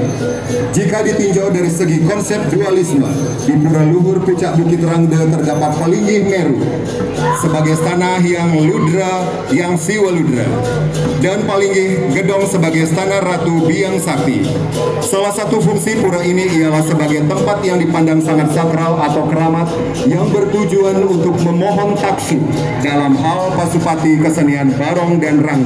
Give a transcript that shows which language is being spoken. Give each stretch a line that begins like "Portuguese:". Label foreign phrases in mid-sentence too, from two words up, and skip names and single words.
Indonesian: Jika ditinjau dari segi konsep dualisme, di Pura Luhur Pucak Bukit Rangde terdapat Palinggih Meru sebagai tanah yang ludra, yang siwa ludra, dan Palinggih Gedong sebagai tanah Ratu Biang Sakti. Salah satu fungsi pura ini ialah sebagai tempat yang dipandang sangat sakral atau keramat yang bertujuan untuk memohon taksu dalam hal pasupati kesenian Barong dan Rangde.